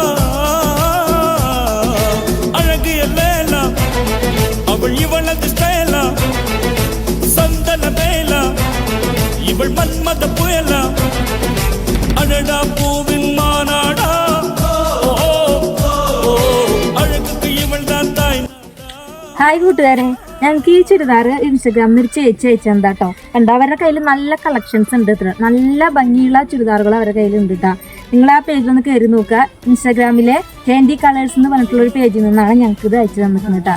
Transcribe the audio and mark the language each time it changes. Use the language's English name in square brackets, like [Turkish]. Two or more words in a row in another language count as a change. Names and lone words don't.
[Tamil] அழகு எல்லாம் அவள் இவளது ஸ்டைலா சந்தன வேலா இவள் மன்மத புயலா அடடா பூவின் மாநாடா அழகுக்கு இவள் தான் தாய். [Malayalam] ഹായ് കൂട്ടുകാരെ, ഞങ്ങൾക്ക് ഈ ചുരിദാർ ഇൻസ്റ്റഗ്രാമിൽ ഒരു ചേച്ചി അയച്ചെന്താ കേട്ടോ. കണ്ടോ, അവരുടെ കയ്യിൽ നല്ല കളക്ഷൻസ് ഉണ്ട്. ഇത്ര നല്ല ഭംഗിയുള്ള ചുരിദാറുകൾ അവരുടെ കയ്യിൽ ഉണ്ട് കേട്ടോ. നിങ്ങൾ ആ പേജിലൊന്ന് കയറി നോക്കുക. ഇൻസ്റ്റാഗ്രാമിലെ ഹാൻഡി കളേഴ്സ് എന്ന് പറഞ്ഞിട്ടുള്ള ഒരു പേജിൽ നിന്നാണ് ഞങ്ങൾക്ക് ഇത് അയച്ചു തന്നിട്ടുണ്ട് കേട്ടോ.